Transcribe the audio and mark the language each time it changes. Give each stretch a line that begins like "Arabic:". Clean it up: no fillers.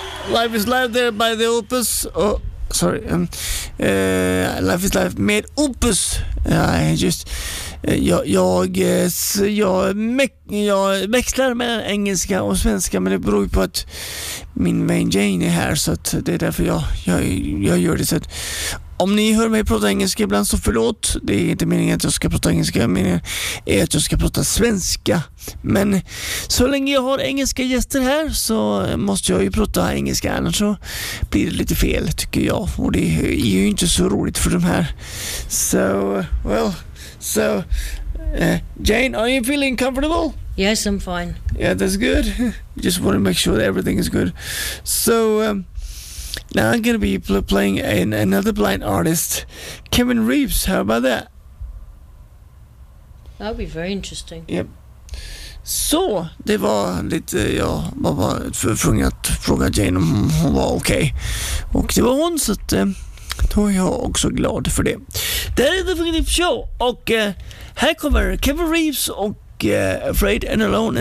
English: Life is Life there by the Opus. Oh, sorry. Life is Life med Opus.
Swedish: Jag växlar mellan engelska och svenska, men det beror på att min vän Jane är här, så att det är därför jag gör det. Så att om ni hör mig prata engelska ibland, så förlåt. Det är inte meningen att jag ska prata engelska. Meningen är att jag ska prata svenska. Men så länge jag har engelska gäster här så måste jag ju prata engelska. Annars så blir det lite fel, tycker jag. Och det är ju inte så roligt för dem här.
English: So, well. So, Jane, are you feeling comfortable? Yes, I'm fine. Yeah, that's good. Just want to make sure that everything is good. So, now I'm going to be playing another blind artist, Kevin Reeves. How about that? That'll be very interesting. Yep.
Swedish: Så, det var lite, jag var bara tvungen att fråga Jane om hon var okej. Och det var hon, så att, då är jag också glad för det. Det är The Fingertip Show, och här kommer Kevin Reeves och Afraid and Alone.